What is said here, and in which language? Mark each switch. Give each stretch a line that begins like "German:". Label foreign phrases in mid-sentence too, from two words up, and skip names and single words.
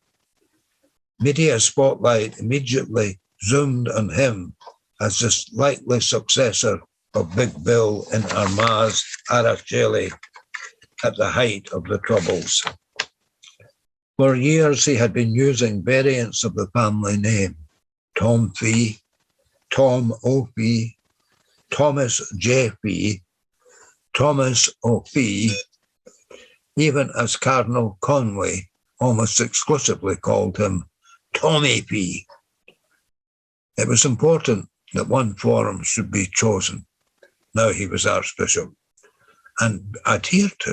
English: Media spotlight immediately zoomed on him as the likely successor of Big Bill in Armagh's Aracheli at the height of the Troubles. For years, he had been using variants of the family name, Tom Fiaich, Tom Ó Fiaich, Thomas J. Fiaich, Tomás Ó Fiaich, even as Cardinal Conway almost exclusively called him Tommy Fiaich. It was important that one form should be chosen, now he was Archbishop, and adhered to.